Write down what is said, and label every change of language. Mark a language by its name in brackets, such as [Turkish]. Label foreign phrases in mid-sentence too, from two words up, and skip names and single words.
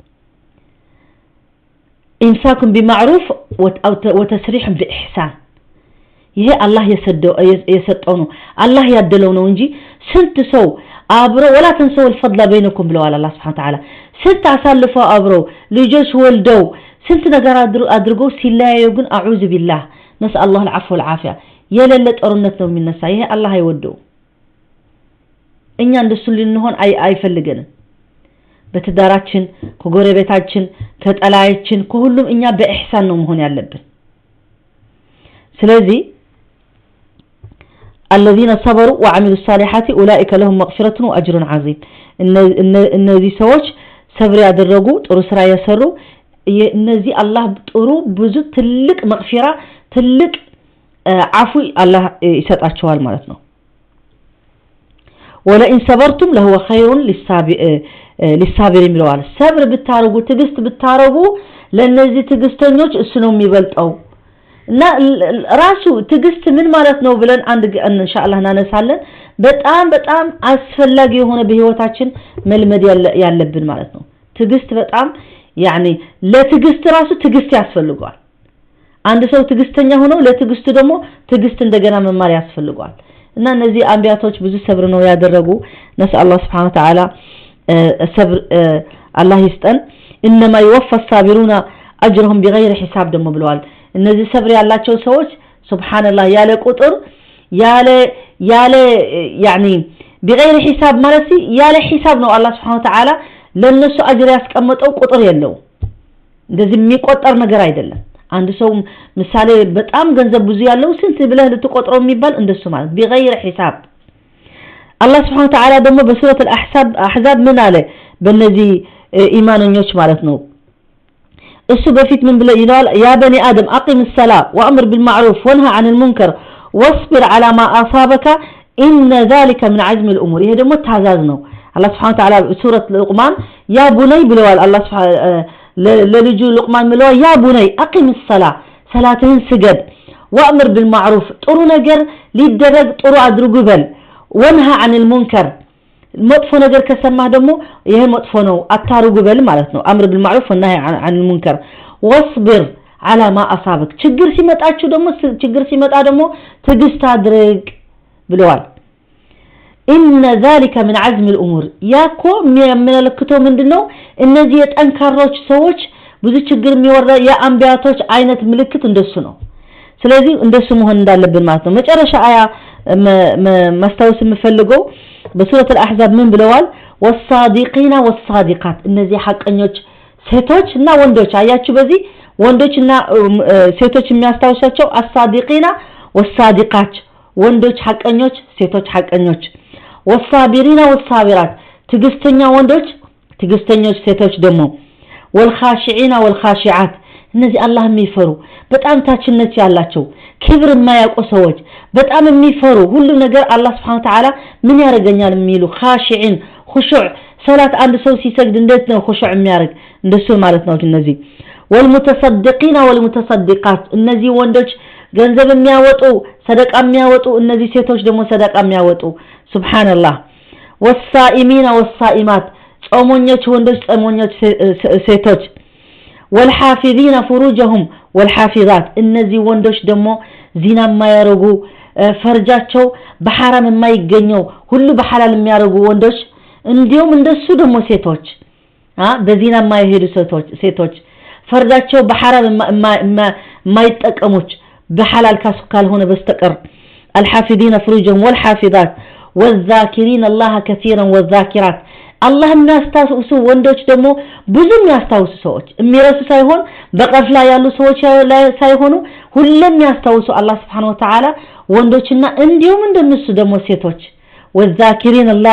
[Arabic] إمساك بمعروف وتسريح بإحسان [Amharic] ይሄ አላህ የሰጠው ነው አላህ ያደለው ነው እንጂ ስንት ሰው አብሮ [Arabic] ولا تنسوا الفضل بينكم [Amharic] ብለዋል አላህ [Arabic] سبحانه وتعالى [Amharic] ስንት አሳልፈው አብረው ልጆች ወልደው ስንት ነገር አድርገው ሲለያዩ ግን [Arabic] أعوذ بالله نسأل الله العفو والعافية [Amharic] የሌለ ጦርነት ነው የሚነሳ ይሄ አላህ አይወደው እኛ እንደሱ ልንሆን አይፈልገንም በትዳራችን ከጎረቤታችን ከጠላያችን ከሁሉም እኛ በኢህሳን ነው መሆን ያለብን ስለዚህ [Arabic] الذين صبروا وعملوا الصالحات اولئك لهم مغفرة واجر عظيم [Amharic] እነዚህ ሰዎች ሰብር ያደረጉ ጥሩ ስራ የሰሩ እነዚህ አላህ ጥሩ ብዙ ትልቅ መግፊራ ትልቅ አፉ አላህ ይሰጣቸዋል ማለት ነው [Arabic] ولئن صبرتم لهو خير للصابرين [Amharic] ብለዋል ሰብር ብታረጉ ትግስት ብታረጉ ለነዚህ ትግስተኞች እሱ ነው የሚበልጠው እና ራሱ ትግስት ምን ማለት ነው ብለን አንድ ኢንሻአላህ እናነሳለን በጣም አስፈላጊ የሆነ በህይወታችን መልመድ ያለብን ማለት ነው ትግስት በጣም يعني ለትግስት ራሱ ትግስት ያስፈልጋል አንድ ሰው ትግስተኛ ሆኖ ለትግስት ደግሞ ትግስት እንደገና መማር ያስፈልጋል እና እነዚህ አንቢያቶች ብዙ ሰብር ነው ያደረጉ ነስ አላህ [Arabic] سبحانه وتعالى [Amharic] ሰብር አላህ ይስጠን [Arabic] انما يوفى الصابرون اجرهم بغير حساب [Amharic] ደሞ ብለዋል እነዚህ ሰብር ያላቸው ሰዎች ሱብሃንአላህ ያለ ቁጥር ያለ [Arabic] يعني بغير حساب [Amharic] ማለት ያለ ሂሳብ ነው አላህ [Arabic] سبحانه وتعالى [Amharic] ለነሱ አጅር ያስቀመጠው ቁጥር የለው እንደዚህ የሚቆጠር ነገር አይደለም አንድ ሰው ምሳሌ በጣም ገንዘብ ብዙ ያለው ስንት ብለህ ልትቆጥረው የሚባል እንደሱ ማለት [Arabic] بغير حساب الله سبحانه وتعالى [Amharic] ደግሞ በሱረት الأحزاب ምን አለ በእነዚህ ኢማንኞች ማለት ነው እሱ በፊት ምን ብለ ይላል [Arabic] يا بني آدم أقم الصلاة وأمر بالمعروف وانهى عن المنكر واصبر على ما أصابك إن ذلك من عزم الأمور [Amharic] ይሄ ደግሞ ታዛዝ ነው [Arabic] الله سبحانه وتعالى سورة لقمان يا بني ብለዋል الله سبحانه ለልጁ لقمان ብለዋል يا بني أقم الصلاة [Amharic] صلاتህን ስገድ [Arabic] وأمر بالمعروف [Amharic] ጥሩ ነገር ሊደረግ ጥሩ አድርጉ በል [Arabic] وانهى عن المنكر [Amharic] መጥፎ ነገር ከሰማህ ደግሞ ይሄ መጥፎ ነው አታርጉ በል ማለት ነው [Arabic] امر بالمعروف والنهي عن المنكر واصبر على ما اصابك ችግር [Amharic] ሲመጣ ደግሞ ትግስት አድርግ ብለዋል [Arabic] ان ذلك من عزم الامور [Amharic] ያኮ የሚያመለክተው ምንድነው እነዚህ የጠንካሮች ሰዎች ብዙ ችግር የሚወራ የአንቢያቶች አይነት ምልክት እንደሱ ነው ስለዚህ እንደሱ መሆን እንዳለብን ማለት ነው መጨረሻ አያ ማስተዋወስ የምፈልገው በሱረት الأحزاب ምን ብለዋል [Arabic] والصادقين والصادقات [Amharic] እነዚህ ሐቀኞች ሴቶችና ወንዶች አያችሁ በዚህ ወንዶችና ሴቶች የሚያስተዋውሳቸው [Arabic] الصادقين والصادقات [Amharic] ወንዶች ሐቀኞች ሴቶች ሐቀኞች [Arabic] والصابرين والصابرات [Amharic] ትግስተኛ ወንዶች ትግስተኞች ሴቶች ደግሞ [Arabic] والخاشعين والخاشعات [Amharic] እነዚህ አላህ የሚፈሩ በጣም ታችነት ያላቸው ክብር የማያውቁ ሰዎች በጣም የሚፈሩ ሁሉ ነገር አላህ [Arabic] سبحانه وتعالى [Amharic] ምን ያረጋኛል የሚሉ [Arabic] خاشعين خشوع [Amharic] ሰላት አንድ ሰው ሲሰግድ እንዴት ነው خشوع የሚያረግ እንደሱ ማለት ነው እነዚህ [Arabic] والمتصدقين والمتصدقات [Amharic] እነዚህ ወንዶች ገንዘብ የሚያወጡ ሰደቃ የሚያወጡ እነዚህ ሴቶች ደግሞ ሰደቃ የሚያወጡ ሱብሃንአላህ [Arabic] والصائمين والصائمات [Amharic] ጾመኞች ወንዶች ጾመኞች ሴቶች [Arabic] والحافظين فروجهم والحافظات [Amharic] እነዚህ ወንዶች ደግሞ ዚና የማያረጉ ፈርጃቸው በሐራም የማይገኘው ሁሉ በሐላል የሚያረጉ ወንዶች እንዲሁም እንደሱ ደግሞ ሴቶች በዚና የማይሄዱ ሴቶች ፈርጃቸው በሐራም የማይጠቀሙች በሐላል ካልሆነ በስተቀር [Arabic] الحافظين فروجهم والحافظات والذاكرين الله كثيرا والذاكرات الله [Amharic] የሚያስታውሱ ወንዶች ደግሞ ብዙ የሚያስታውሱ ሰዎች የሚረሱ ሳይሆን በቀፍላ ያሉ ሰዎች ሳይሆኑ ሁሉም የሚያስታውሱ አላህ [Arabic] سبحانه وتعالى [Amharic] ወንዶችና እንዲሁም እንደነሱ ደግሞ ሴቶች والذاكرين